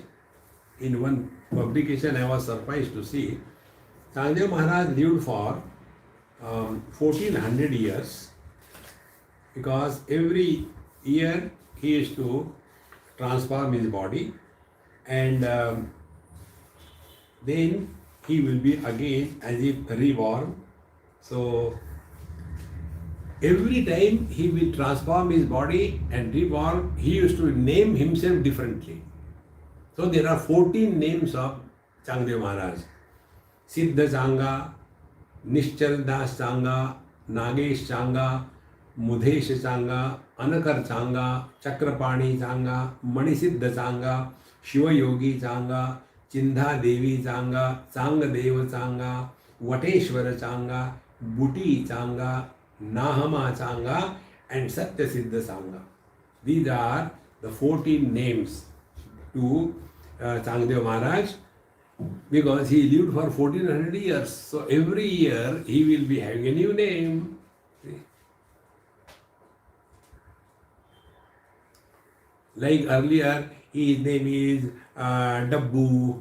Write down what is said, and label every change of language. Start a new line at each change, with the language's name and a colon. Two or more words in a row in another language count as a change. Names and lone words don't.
English: In one publication, I was surprised to see Changadeva Maharaj lived for 1400 years, because every year he used to transform his body, and then he will be again as if reborn. So every time he will transform his body and reborn, he used to name himself differently. So there are 14 names of Changadeva Maharaj. Siddha Changa, Nishchal Das Changa, Nagesh Changa, Mudhesh Changa, Anakar Changa, Chakrapani Changa, Manisiddha Changa, Shiva Yogi Changa, Chindha Devi Changa, Changadeva Changa, Vateshwara Changa, Buti Changa, Nahama Changa, and Satya Siddha Changa. These are the 14 names to Changadeva Maharaj, because he lived for 1400 years. So every year he will be having a new name. See? Like earlier, his name is Dabbu.